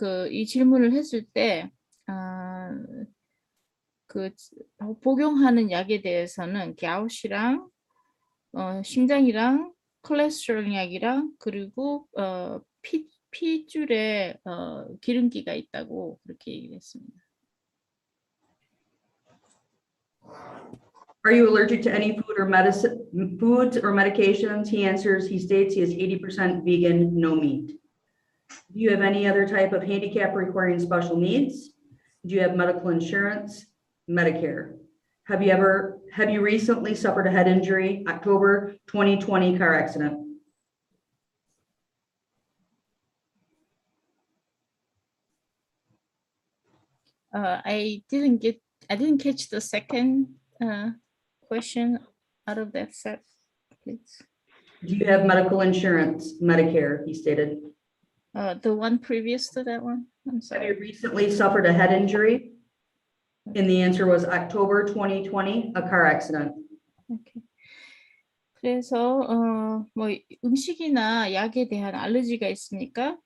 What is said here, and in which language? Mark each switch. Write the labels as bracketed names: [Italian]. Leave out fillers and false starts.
[Korean] 이 질문을 했을 때 그 복용하는 약에 대해서는 갸웃이랑 심장이랑 콜레스테롤 약이랑 그리고 피줄에 기름기가 있다고 그렇게 얘기를 했습니다. [English] Are you allergic to any foods or medications? He answers, he states he is 80% vegan, no meat. Do you have any other type of handicap requiring special needs? Do you have medical insurance, Medicare? Have you recently suffered a head injury, October 2020 car accident? I didn't catch the second question out of that set, please. Do you have medical insurance, Medicare? He stated. The one previous to that one. I'm Have sorry. you recently suffered a head injury? And the answer was October 2020, a car accident. Okay. [Korean] 그래서 뭐 음식이나 약에 대한 알러지가 있습니까?